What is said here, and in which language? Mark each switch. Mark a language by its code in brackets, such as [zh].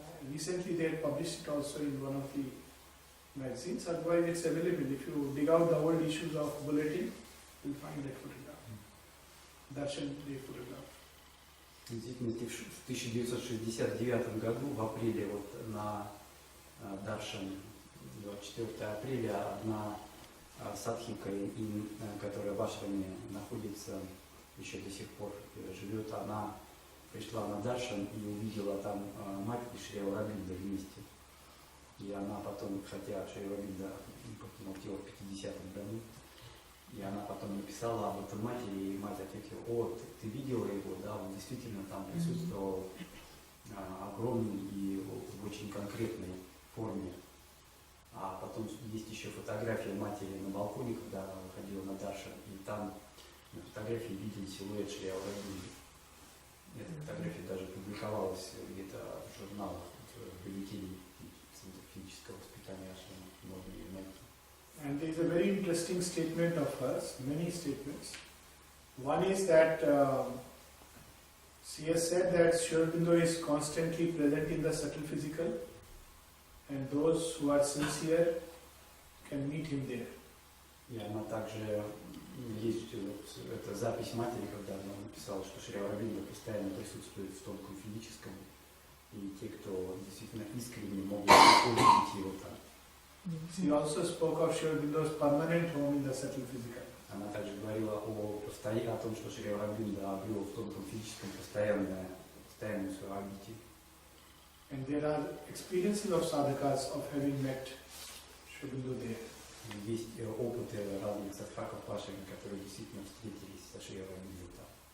[en] Recently they had published it also in one of the magazines. Otherwise it's available. If you dig out the old issues of Bulletin, you'll find that photograph. Darshan Day photograph. [ru] Действительно, в 1969 году, в апреле, вот на Даршан, 24 апреля, одна садхика, которая в Ашраме находится, еще до сих пор живет, она пришла на Даршан и увидела там мать и Шри Ауробиндо вместе. И она потом, хотя Шри Ауробиндо покинул тело в 50-м году, и она потом написала об этом матери, и мать ответила: "О, ты видела его, да, он действительно там присутствовал огромный и в очень конкретной форме". А потом есть еще фотография матери на балконе, когда она выходила на Даршан, и там на фотографии виден силуэт Шри Ауробиндо. Эта фотография даже публиковалась где-то в журналах, в бюллетене Центра физического воспитания Ашрама, можно ее найти. [en] And there is a very interesting statement of hers, many statements. One is that she has said that Shri Aurobindo is constantly present in the subtle physical, and those who are sincere can meet him there. [ru] И она также, есть эта запись матери, когда она написала, что Шри Ауробиндо постоянно присутствует в тонком физическом, и те, кто действительно искренне могут увидеть его там. [en] She also spoke of Shri Aurobindo's permanent home in the subtle physical. [ru] Она также говорила о том, что Шри Ауробиндо обрел в тонком физическом постоянную свою обитель. [en] And there are experiences of sadhakas of having met Shri Aurobindo there. [ru] Есть опыты разных садхаков в Ашраме, которые действительно встретились со Шри Ауробиндо там.